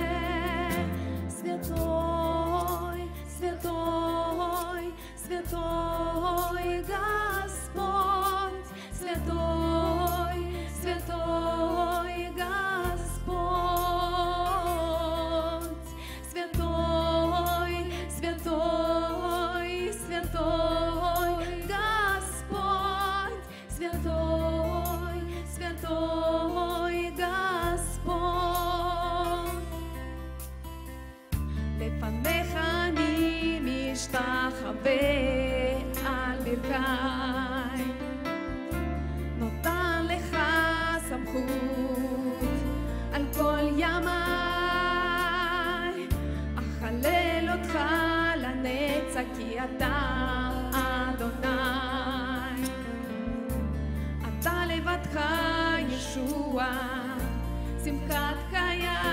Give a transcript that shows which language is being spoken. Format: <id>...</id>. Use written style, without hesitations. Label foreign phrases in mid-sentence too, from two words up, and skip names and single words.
<ru>Святой, святой, святой Господь, святой, святой Господь, святой, святой, святой Господь, святой, святой Господь.</ru> <he>לפניך אני משתחווה על ברכיי, נותן לך סמכות על כל ימיי, אחלל אותך לנצח כי אתה אדוני, אתה לבדך ישוע, שמחת חיי.</he>